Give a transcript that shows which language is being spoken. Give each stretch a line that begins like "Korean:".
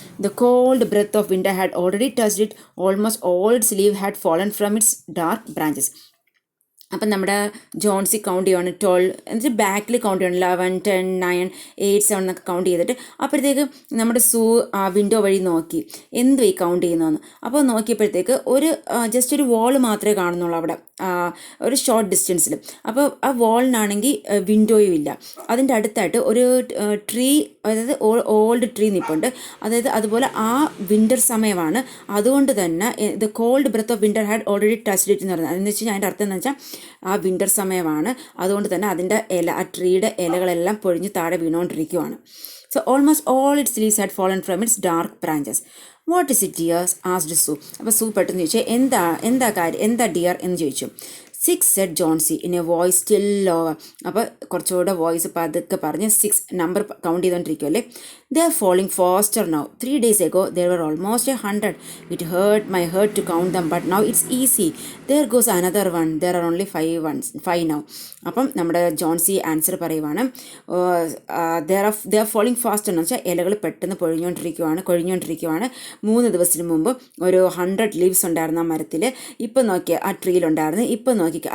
English: The cold breath of winter had already touched it. Almost all its leaves had fallen from its dark branches.
Malayalam: അപ്പം നമ്മുടെ Johnsy count ചെയ്യുവാണ് 12 എന്നിട്ട് ബാക്കിൽ count ചെയ്യണം 11, 10, 9, 8, 7 എന്നൊക്കെ കൗണ്ട് ചെയ്തിട്ട് അപ്പോഴത്തേക്ക് നമ്മുടെ വിൻഡോ വഴി നോക്കി എന്തു ഈ കൗണ്ട് ചെയ്യുന്നതെന്ന്. അപ്പോൾ നോക്കിയപ്പോഴത്തേക്ക് ജസ്റ്റ് ഒരു വോൾ മാത്രമേ കാണുന്നുള്ളൂ അവിടെ, ഒരു ഷോർട്ട് ഡിസ്റ്റൻസിൽ. അപ്പോൾ ആ വോളിനാണെങ്കിൽ വിൻഡോയും ഇല്ല. അതിൻ്റെ അടുത്തായിട്ട് ഒരു ട്രീ, അതായത് ഓൾഡ് ട്രീ നിൽപ്പുണ്ട്. അതായത് അതുപോലെ ആ വിൻ്റർ സമയമാണ്, അതുകൊണ്ട് തന്നെ
English: the cold breath of winter had already touched it
Malayalam: എന്ന് പറയുന്നത്. അതെന്ന് വെച്ച് കഴിഞ്ഞാൽ അതിൻ്റെ അർത്ഥം എന്ന് വെച്ചാൽ ആ വിൻ്റർ സമയമാണ്, അതുകൊണ്ട് തന്നെ അതിൻ്റെ ആ ട്രീയുടെ ഇലകളെല്ലാം പൊഴിഞ്ഞ് താഴെ വീണുകൊണ്ടിരിക്കുവാണ്.
English: So almost all its leaves had fallen from its dark branches. What is it dears asked Sue.
Malayalam: അപ്പോൾ സൂ പെട്ടെന്ന് ചോദിച്ചു, എന്താ ഡിയർ എന്ന് ചോദിച്ചു.
English: 6 said Johnsy in a voice still lower.
Malayalam: അപ്പോൾ കുറച്ചുകൂടെ വോയിസ് പതുക്കെ പറഞ്ഞ് 6 number count ചെയ്തുകൊണ്ടിരിക്കുമല്ലേ.
English: They are falling faster now. 3 days ago there were almost 100. It hurt my heart to count them, but now it's easy. There goes another one. There are only 5 now.
Malayalam: അപ്പം നമ്മുടെ Johnsy answer പറയുവാണ്,
English: they are falling faster
Malayalam: എന്ന് വെച്ചാൽ ഇലകൾ പെട്ടെന്ന് കൊഴിഞ്ഞുകൊണ്ടിരിക്കുവാണ്. 3 ദിവസത്തിന് മുമ്പ് ഒരു 100 ലീവ്സ് ഉണ്ടായിരുന്നു ആ മരത്തിൽ. ഇപ്പം നോക്കിയാൽ ആ ട്രീയിലുണ്ടായിരുന്നു. ഇപ്പം നോക്കിക്കുക.